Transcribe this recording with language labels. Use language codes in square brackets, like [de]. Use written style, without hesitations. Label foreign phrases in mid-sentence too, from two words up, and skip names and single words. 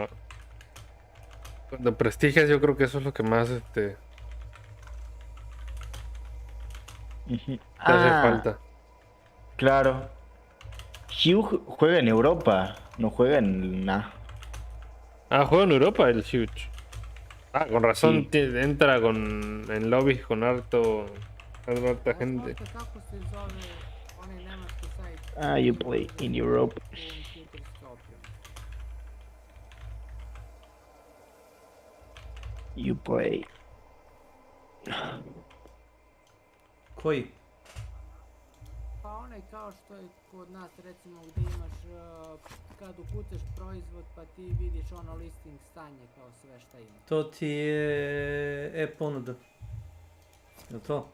[es] Cuando prestigias, yo creo que eso es lo que más, te hace falta. Claro. Hugh juega en Europa, no juega en nada. Ah, juega en Europa el Huge. Ah, con razón Sí. entra en lobbies con harta gente. [sr] Kako se zove onaj nemački sajt? [en] You play in Europe. You play. [sr] Koji? Pa onaj kao što je kod nas recimo gdje imaš kad ukucaš proizvod pa ti vidiš ono listing stanje kao sve šta ima. To ti je e-ponuda. Je to?